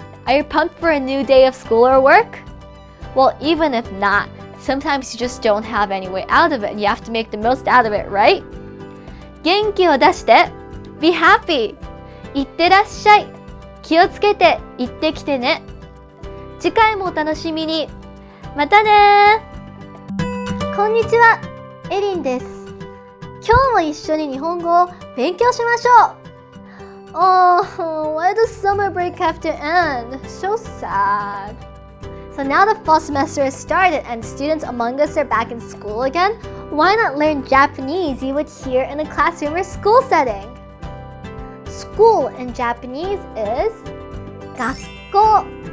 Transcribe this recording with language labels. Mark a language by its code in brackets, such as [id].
[en] Are you pumped for a new day of school or work? Well, even if not, sometimes you just don't have any way out of it and you have to make the most out of it, right? [ja] 元気を出して [en] Be happy. [ja] いってらっしゃい. 気をつけて行ってきてね.次回もお楽しみに.またね. こんにちは、エリンです。今日も一緒に日本語を勉強しましょう。 [en] Oh, why does summer break have to end? So sad. So now the fall semester has started and students among us are back in school again. Why not learn Japanese you would hear in a classroom or school setting? School in Japanese is 学校.